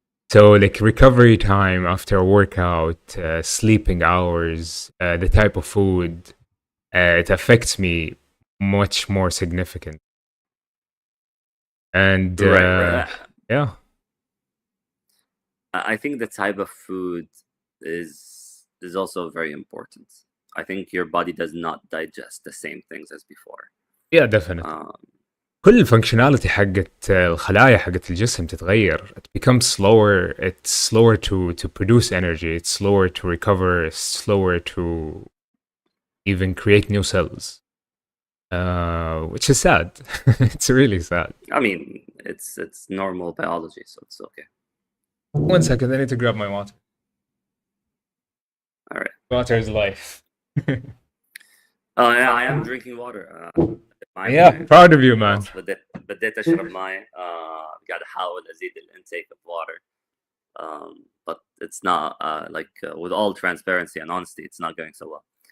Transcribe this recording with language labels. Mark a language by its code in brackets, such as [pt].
[en] So like recovery time after a workout, sleeping hours, the type of food, it affects me much more significant. And Right. yeah, I think the type of food is also very important. I think your body does not digest the same things as before. yeah, definitely. Um, [ar] كل الفانكشناليتي حقت الخلايا حقت الجسم تتغير. [en] It becomes slower. It's slower to produce energy. It's slower to recover. It's slower to even create new cells, which is sad. It's really sad. I mean, it's normal biology, so it's okay. One second, I need to grab my water. All right. Water is life. Oh yeah, I am drinking water. Yeah, proud of you, man. [ar] خلاص بديت أشرب ماي. قاعد أحاول أزيد الانتيك [en] of water. But it's not like with all transparency and honesty, it's not going so well.